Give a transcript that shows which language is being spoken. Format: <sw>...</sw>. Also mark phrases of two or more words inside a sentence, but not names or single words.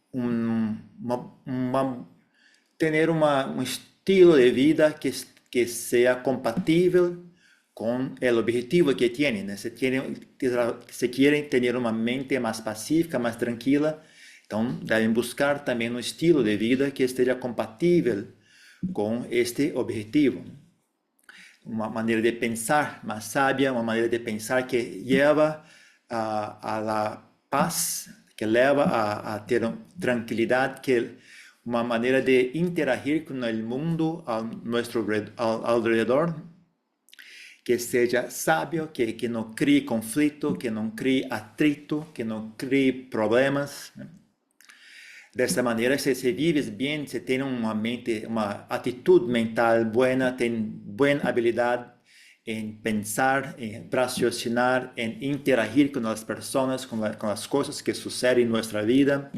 <es>tener un estilo de vida que sea compatible con el objetivo que tienen, ¿no? Se quieren tener una mente más pacífica, más tranquila, entonces deben buscar también un estilo de vida que esté compatible con este objetivo.</es> <pt>Uma maneira de pensar</pt> <es>más sabia,</es> <pt>uma maneira de pensar</pt> <es>que lleva a la paz,</es> <pt>que leva a ter</pt> <es>tranquilidad,</es> <pt>que uma maneira de interagir</pt> <es>con el mundo a nuestro alrededor,</es> <pt>que seja</pt> <es>sabio, que no</es> <pt>crie conflito,</pt> <es>que no</es> <pt>crie atrito,</pt> <es>que no crie problemas, ¿no? De esta manera, si vives bien, si tienes una mente, una actitud mental buena, tienes buena habilidad en pensar, en raciocinar, en interagir con las personas, con las cosas que suceden en nuestra vida.</es>